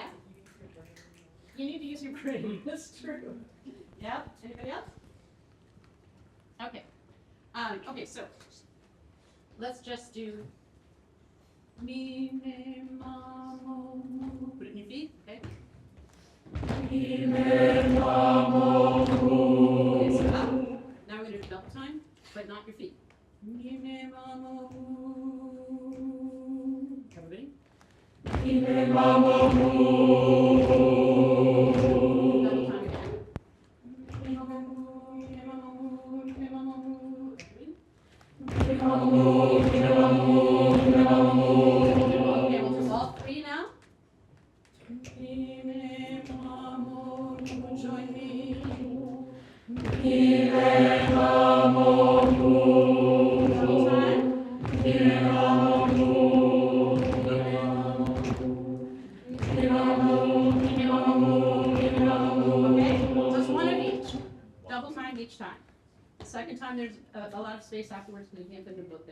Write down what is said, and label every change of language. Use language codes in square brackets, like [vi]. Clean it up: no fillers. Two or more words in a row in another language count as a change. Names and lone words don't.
[en] You need to use your brain. That's true. Yeah? Anybody else? Okay. Okay, so let's just do mi, me, ma, mo, mo. Put it in your feet, okay? Mi, me, ma, mo, mo. Okay, so up. Now we're going to do double time, but not your feet. Mi, me, ma, mo, mo. Everybody? Mi, me, ma, mo, mo. Double time again. Mi, me, ma, mo, mi, me, ma, mo, mi, me, ma, mo. Everybody? Mi, me, ma, mo, mi, me, ma, mo, mi, me, ma, mo. Okay, we'll do all three now. Mi, me, ma, mo, join me. Mi, me, ma, mo, double time. Mi, me, ma, mo, okay? Just one of each. Double time each time. The second time there's a lot of space afterwards because you can't put them both in.